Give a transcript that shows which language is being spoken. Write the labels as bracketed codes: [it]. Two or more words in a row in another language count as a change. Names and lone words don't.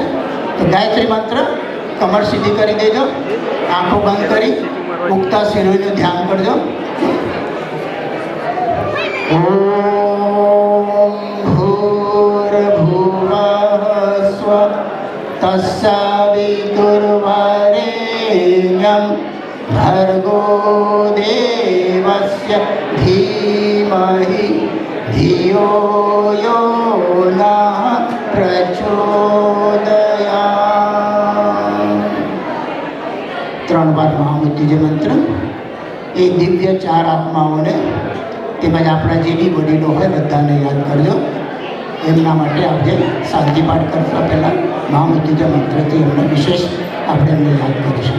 [gu] તો ગાયત્રી મંત્ર કમર સીધી કરી દેજો, આંખો બંધ કરી ઉગતા સૂર્યનું ધ્યાન કરજો. [sa] ओम भूर्भुवः स्वः तत्सवितुर्वरेण्यं भर्गो देवस्य धीमहि धियो यो नः प्रचोदयात्. [gu] 3 વાર મહામૃત્યુંજય મંત્ર. એ દિવ્ય 4 આત્માઓને તેમજ આપણા જે બી વડીલો હોય બધાને યાદ કરજો. એમના માટે આપણે શાંતિ પાઠ કરતા પહેલાં મહામૃત્યુંજય મંત્રથી એમને વિશેષ આપણે એમને યાદ કરીશું.